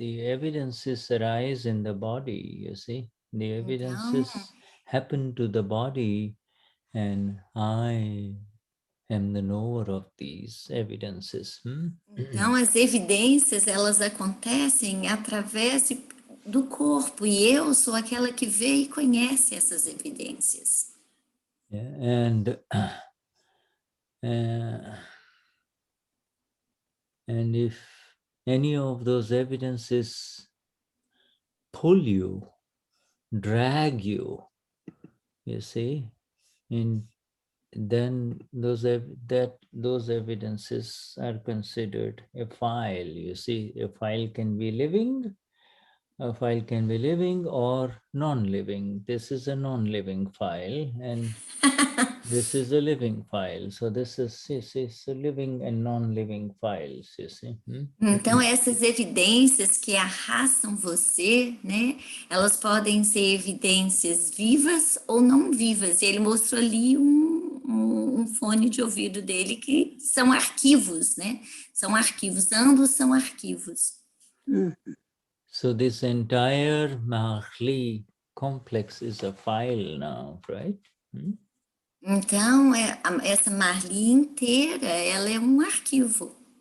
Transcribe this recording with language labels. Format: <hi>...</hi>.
<en>The evidences arise in the body, you see. The evidences happen to the body, and I am the knower of these evidences.</en> <pt>Então, as evidências, elas acontecem através do corpo, e eu sou aquela que vê e conhece essas evidências.</pt> <en>Yeah, and if any of those evidences pull you, drag you, you see, then those evidences are considered a file. You see, a file can be living or non-living. This is a non-living file, and this is a living file. So this is a living and non-living files, you see.</en> <pt>Então, essas evidências que arrastam você, né? Elas podem ser evidências vivas ou não vivas. E ele mostrou ali um fone de ouvido dele que são arquivos, né? São arquivos, ambos são arquivos.</pt> <en>So this entire Mahli complex is a file now, right?</en> <pt>Então, essa Marli inteira, ela é um arquivo.</pt>